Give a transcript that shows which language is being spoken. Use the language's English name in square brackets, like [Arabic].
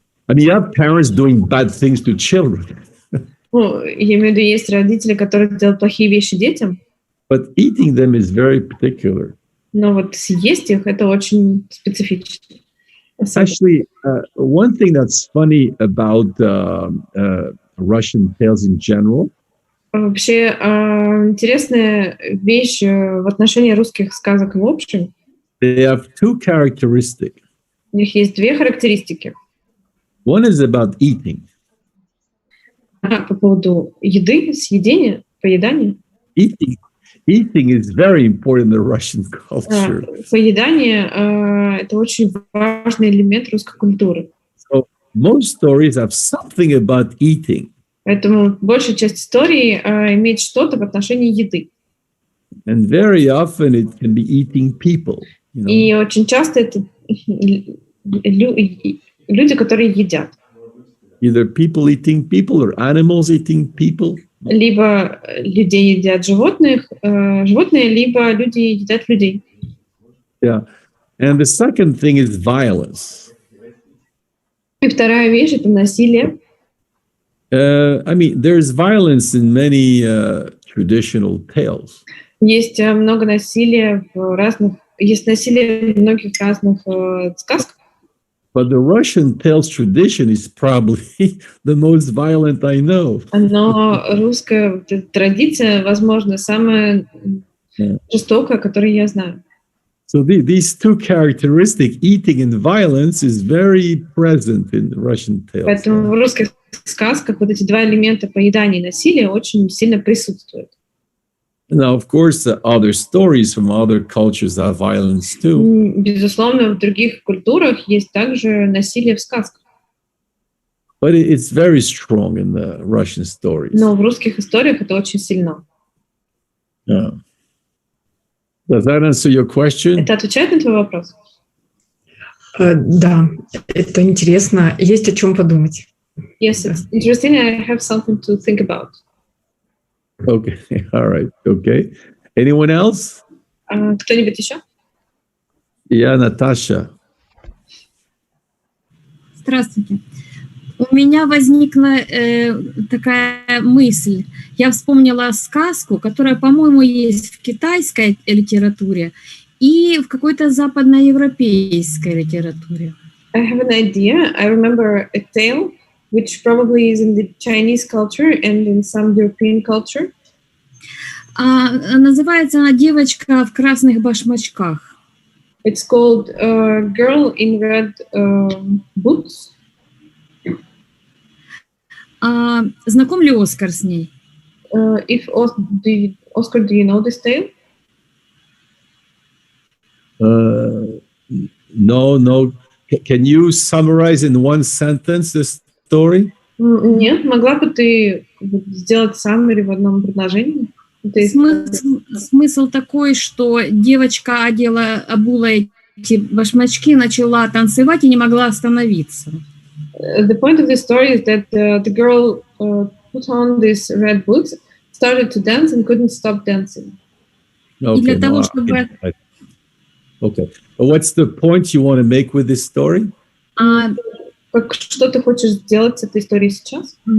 [English] I mean, you have parents doing bad things to children. [Russian] Ну, я имею в виду, есть родители, которые делают плохие вещи детям. [English] But eating them is very particular. [Russian] Но вот съесть их — это очень специфично. [English] Actually, one thing that's funny about Russian tales in general. [Russian] Вообще, интересная вещь в отношении русских сказок в общем. [English] They have two characteristics. [Russian] У них есть две характеристики. [English] One is about eating. [Russian] По поводу еды, съедения, поедания. [English] Eating is very important in the Russian culture. [Russian] Поедание — это очень важный элемент русской культуры. [English] So most stories have something about eating. [Russian] Поэтому большая часть истории имеет что-то в отношении еды. [English] And very often it can be eating people. You know? [Russian] И очень часто это люди, которые едят. [English] Either people eating people or animals eating people. [Russian] Либо людей едят животные, либо люди едят людей. [English] Yeah. And the second thing is violence. [Russian] И вторая вещь — это насилие. [English] I mean, there's violence in many traditional tales. [Russian] Есть много насилия есть насилие в многих разных сказках. [English] But the Russian tales tradition is probably the most violent I know. [Russian] Но русская традиция, возможно, самая жестокая, которую я знаю. [English] So these two characteristics, eating and violence, is very present in Russian tales. [Russian] Поэтому в русских сказках вот эти два элемента поедания и насилия очень сильно присутствуют. [English] Now, of course, other stories from other cultures have violence too. [Russian] Безусловно, в других культурах есть также насилие в сказках. [English] But it's very strong in the Russian stories. [Russian] Но в русских историях это очень сильно. [English] Yeah. Does that answer your question? [Russian] Это отвечает на твой вопрос? Да, это интересно. Есть о чем подумать. [English] Yes, it's interesting. I have something to think about. Okay, all right, okay. Anyone else? [Russian] Кто-нибудь еще? [English] Yeah, Natasha. [Russian] Здравствуйте. У меня возникла такая мысль. Я вспомнила сказку, которая, по-моему, есть в китайской литературе и в какой-то западноевропейской литературе. [English] I have an idea. I remember a tale which probably is in the Chinese culture and in some European culture. [Russian] Называется она «Девочка в красных башмачках». [English] It's called Girl in Red Boots. [Russian] Знаком ли Оскар с ней? [English] Oscar, do you know this tale? No. Can you summarize in one sentence this story? [Russian] Нет, могла бы ты сделать summary в одном предложении? Смысл такой, что девочка обула эти башмачки, начала танцевать и не могла остановиться. [English] The point of the story is that the girl put on these red boots, started to dance and couldn't stop dancing. Okay, [Russian] И для того, чтобы... [English] Okay. What's the point you want to make with this story? [Russian] Что ты хочешь сделать с этой историей сейчас?